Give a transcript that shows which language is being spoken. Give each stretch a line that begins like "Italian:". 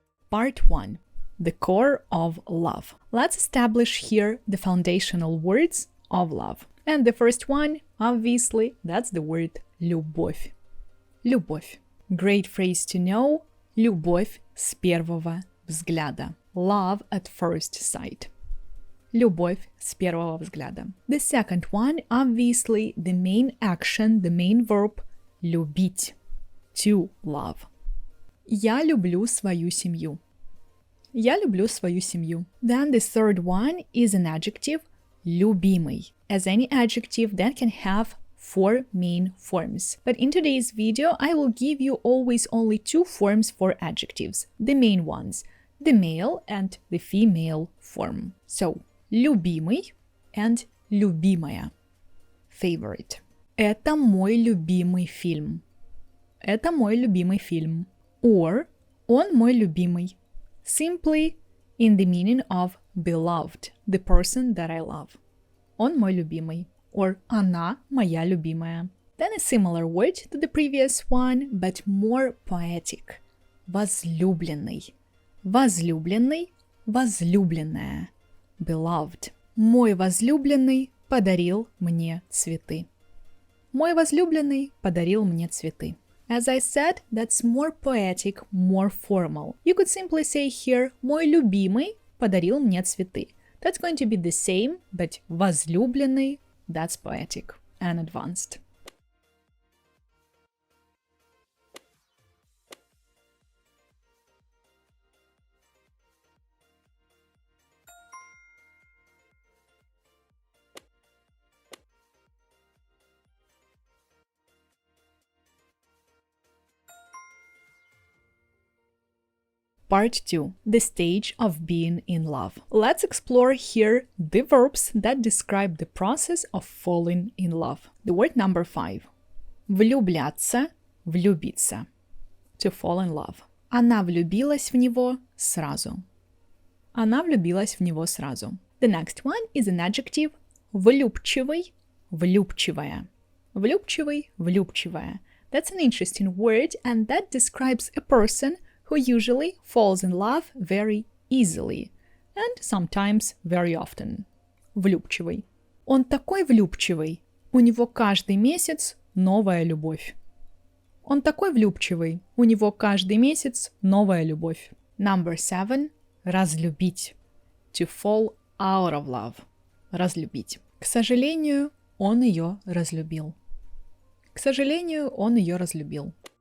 English: Part 1. The core of love. Let's establish here the foundational words of love. And the first one, obviously, that's the word любовь. Любовь. Great phrase to know.
Russian: Любовь с первого взгляда.
English: Love at first sight.
Russian: Любовь с первого взгляда.
English: The second one, obviously, the main action, the main verb, любить. To love.
Russian: Я люблю свою семью. Я люблю свою семью.
English: Then the third one is an adjective, любимый, as any adjective that can have 4 main forms. But in today's video, I will give you always only 2 forms for adjectives, the main ones, the male and the female form. So, любимый and любимая.
Russian: Favorite. Это мой любимый фильм. Это мой любимый фильм. Or, он мой любимый.
English: Simply in the meaning of beloved, the person that I love.
Russian: Он мой любимый. Or она моя любимая.
English: Then a similar word to the previous one, but more poetic.
Russian: Возлюбленный. Возлюбленный, возлюбленная.
English: Beloved.
Russian: Мой возлюбленный подарил мне цветы. Мой возлюбленный подарил мне цветы.
English: As I said, that's more poetic, more formal. You could simply say here,
Russian: мой любимый подарил мне цветы.
English: That's going to be the same, but возлюбленный, that's poetic and advanced. Part 2. The stage of being in love. Let's explore here the verbs that describe the process of falling in love. The word number 5. Влюбляться, влюбиться. To fall in love.
Russian: Она влюбилась в него сразу. Она влюбилась в него сразу.
English: The next one is an adjective влюбчивый, влюбчивая.
Russian: Влюбчивый, влюбчивая.
English: That's an interesting word, and that describes a person who usually falls in love very easily and sometimes very often.
Russian: Влюбчивый. Он такой влюбчивый. У него каждый месяц новая любовь. Он такой влюбчивый. У него каждый месяц новая любовь.
English: Number 7. Разлюбить. To fall out of love. Разлюбить.
Russian: К сожалению, он ее разлюбил. К сожалению, он ее разлюбил.